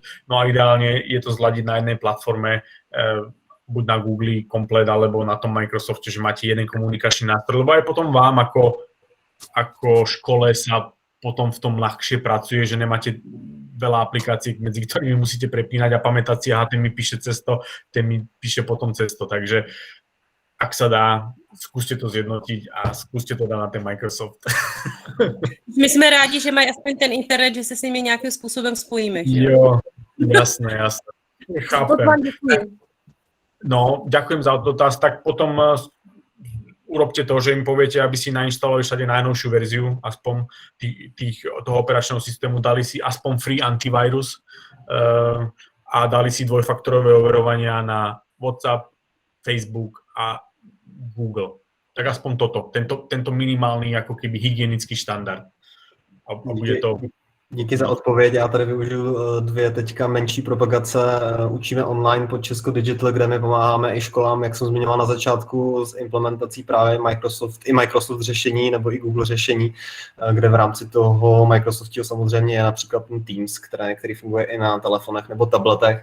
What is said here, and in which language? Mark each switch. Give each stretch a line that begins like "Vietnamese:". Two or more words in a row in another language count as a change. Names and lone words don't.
Slovak: No a ideálne je to zladiť na jednej platforme, buď na Google komplet, alebo na tom Microsofte, že máte jeden komunikačný nástroj, lebo aj potom vám ako škole sa potom v tom ľahšie pracuje, že nemáte veľa aplikácií, medzi ktorými musíte prepínať a pamätať si, aha, ten mi píše cez to, ten mi píše potom cez to. Takže ak sa dá, skúste to zjednotiť a skúste to dať na ten Microsoft.
Czech: My jsme rádi, že mají aspoň ten internet, že se s nimi nějakým způsobem spojíme. Že?
Slovak: Jo, jasné. Chápem. No, ďakujem za dotaz. Tak potom urobte to, že im poviete, aby si nainštalovali všade najnovšiu verziu, aspoň toho operačného systému, dali si aspoň free antivirus a dali si dvojfaktorové overovania na WhatsApp, Facebook a Google. Tak aspoň toto, tento minimálny ako keby hygienický štandard. A bude to...
Czech: Díky za odpověď. Já tady využiju 2 teďka menší propagace. Učíme online pod Česko Digital, kde my pomáháme i školám, jak jsem zmiňoval na začátku, s implementací právě Microsoft řešení nebo i Google řešení, kde v rámci toho Microsoftu samozřejmě je například ten Teams, který funguje i na telefonech nebo tabletech.